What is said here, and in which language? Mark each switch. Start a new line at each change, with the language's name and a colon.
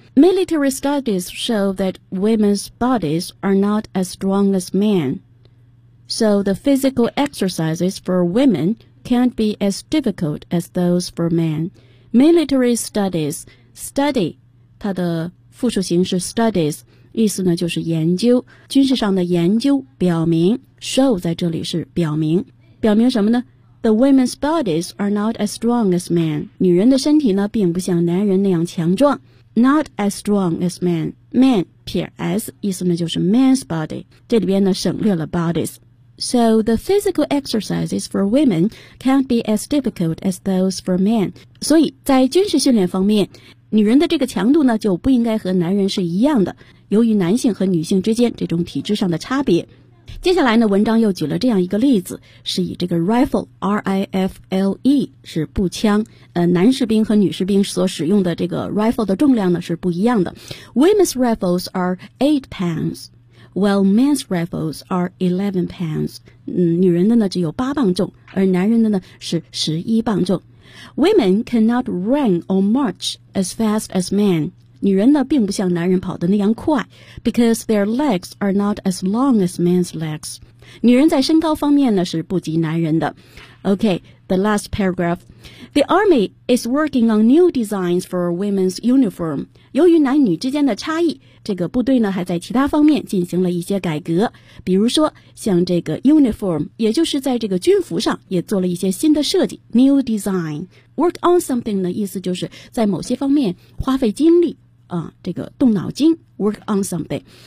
English: Military studies show that women's bodies are not as strong as men, so the physical exercises for womencan't be as difficult as those for men. Military studies, study,
Chinese: 它的复数形式 studies, 意思呢就是研究，军事上的研究表明， show 在这里是表明。表明什么呢？
English: The women's bodies are not as strong as men.
Chinese: 女人的身体呢并不像男人那样强壮。
English: Not as strong as men. Man, 撇 s, 意思呢就是 man's body.
Chinese: 这里边呢省略了 bodies.
English: So the physical exercises for women can't be as difficult as those for men.
Chinese: 所以在军事训练方面，女人的这个强度呢就不应该和男人是一样的，由于男性和女性之间这种体质上的差别。接下来呢，文章又举了这样一个例子，是以这个 rifle, R-I-F-L-E, 是步枪，男士兵和女士兵所使用的这个 rifle 的重量呢是不一样的。
English: Women's rifles are 8 pounds. Well, men's rifles are 11 pounds.
Chinese: 女人的呢只有8磅重，而男人的呢是11磅重。
English: Women cannot run or march as fast as men.
Chinese: 女人呢并不像男人跑得那样快
English: because their legs are not as long as men's legs.
Chinese: 女人在身高方面呢是不及男人的。
English: Okay, the last paragraph. The army is working on new designs for women's uniform.
Chinese: 由于男女之间的差异，这个部队呢还在其他方面进行了一些改革。比如说像这个 uniform, 也就是在这个军服上也做了一些新的设计 ,
English: new design.
Chinese: Work on something 的意思就是在某些方面花费精力啊，这个动脑筋 ,work on something.